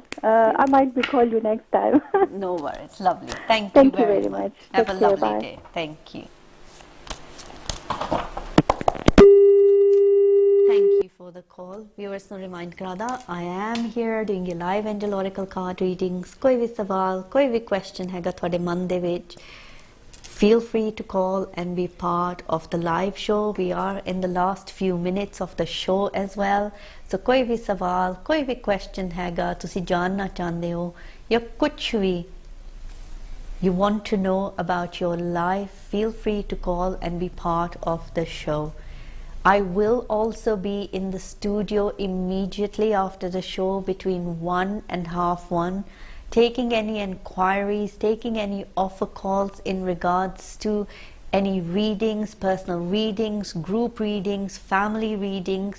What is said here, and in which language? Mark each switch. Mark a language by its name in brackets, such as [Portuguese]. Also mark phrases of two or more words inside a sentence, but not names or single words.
[English] I might be call you next time. No worries. Lovely. Thank you very, very much. Have Take a care. lovely Bye. day. Thank you. Thank you for the call. Viewers ਨੂੰ remind ਕਰਦਾ, I am here doing your live angel oracle card readings. [Punjabi] ਕੋਈ ਵੀ ਸਵਾਲ, ਕੋਈ ਵੀ question ਹੈਗਾ ਤੁਹਾਡੇ ਮਨ ਦੇ ਵਿੱਚ, [English] feel free to call and be part of the live show. We are in the last few minutes of the show as well. So [Punjabi] ਕੋਈ ਵੀ ਸਵਾਲ, ਕੋਈ ਵੀ [English] question [Punjabi] ਹੈਗਾ, ਤੁਸੀਂ ਜਾਣਨਾ ਚਾਹੁੰਦੇ ਹੋ, ਜਾਂ ਕੁਛ ਵੀ [English] you want to know about your life, feel free to call and be part of the show. I will also be in the studio immediately after the show between 1 and half 1, taking any inquiries, taking any offer calls in regards to any readings, personal readings, group readings, family readings.